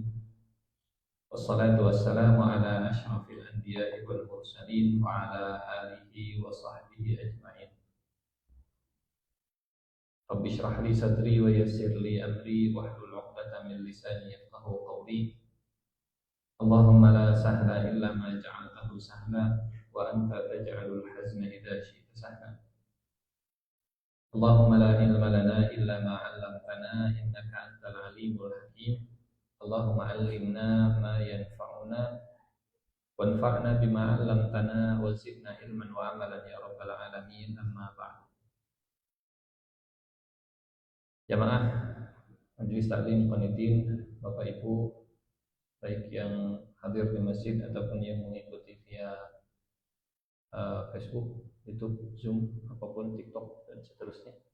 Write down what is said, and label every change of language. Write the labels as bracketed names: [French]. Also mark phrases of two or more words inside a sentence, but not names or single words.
[Arabic] والصلاة والسلام على أشرف الأنبياء والمرسلين وعلى آله وصحبه أجمعين. رب اشرح لي صدري ويسر لي أمري واحلل عقدة من لساني يفقهوا قولي. اللهم لا سهل إلا ما جعلته سهلا وأنت تجعل الحزن إذا شئت سهلا. اللهم لا علم لنا إلا ما علمتنا إنك أنت العليم الحكيم. اللهم علمنا ما ينفعنا وانفعنا بما علمتنا وزدنا علما وعملا يا رب العالمين. أما بعد. [Indonesian] Jamaah majelis taklim qanitin, Bapak Ibu, baik yang hadir di masjid ataupun yang mengikuti via Facebook, YouTube, Zoom, apapun, TikTok dan seterusnya.